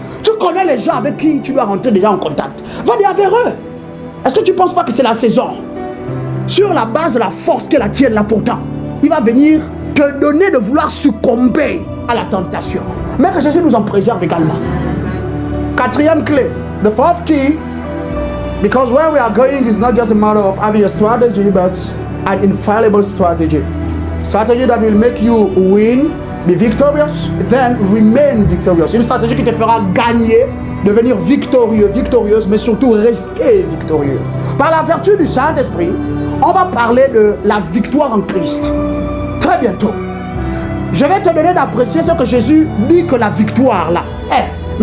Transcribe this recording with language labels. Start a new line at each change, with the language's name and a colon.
French: Tu connais les gens avec qui tu dois rentrer déjà en contact. Va dire vers eux. Est-ce que tu ne penses pas que c'est la saison? Sur la base de la force qu'elle a tienne là pourtant, il va venir te donner de vouloir succomber à la tentation. Mais que Jésus nous en préserve également. Quatrième clé.
English: The fourth key. Because where we are going is not just a matter of having a strategy, but an infallible strategy. Strategy that will make you win, be victorious, then remain victorious.
French: Une stratégie qui te fera gagner, devenir victorieux, victorieuse, mais surtout rester victorieux. Par la vertu du Saint-Esprit, on va parler de la victoire en Christ. Très bientôt. Je vais te donner d'apprécier ce que Jésus dit que la victoire là est.